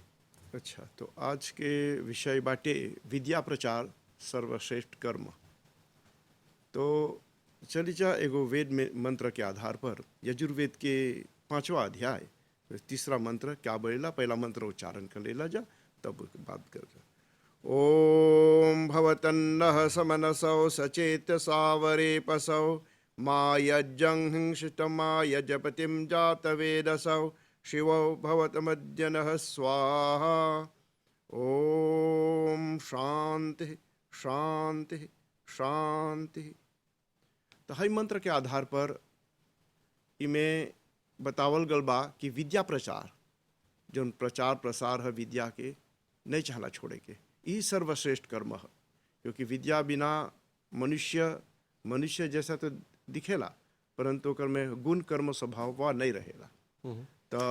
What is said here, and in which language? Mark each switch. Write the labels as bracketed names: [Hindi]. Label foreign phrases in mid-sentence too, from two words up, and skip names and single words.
[Bhojpuri] अच्छा, तो आज के विषय बाटे विद्या प्रचार सर्वश्रेष्ठ कर्म। तो चली जा एगो वेद में मंत्र के आधार पर यजुर्वेद के 5वां अध्याय 3रा मंत्र क्या बोलेला, पहला मंत्र उच्चारण कर लेला जा तब बात कर जा। [Sanskrit] ओम भवतन्नः समनसौ सचेत सावरे पसौ मायज्जं हिंसितमा यजपतिं जातवेदसौ शिवौ भवतमद्यनः स्वाहा। ओम शांति शांति शांति। [Bhojpuri] तो हई मंत्र के आधार पर इमें बतावल गल बा कि विद्या प्रचार जो प्रचार प्रसार है विद्या के नहीं चाहला छोड़े के, ई सर्वश्रेष्ठ कर्म है। क्योंकि विद्या बिना मनुष्य जैसा तो दिखेला परंतु ओकर में गुण कर्म स्वभाव वा नहीं रहेला। तो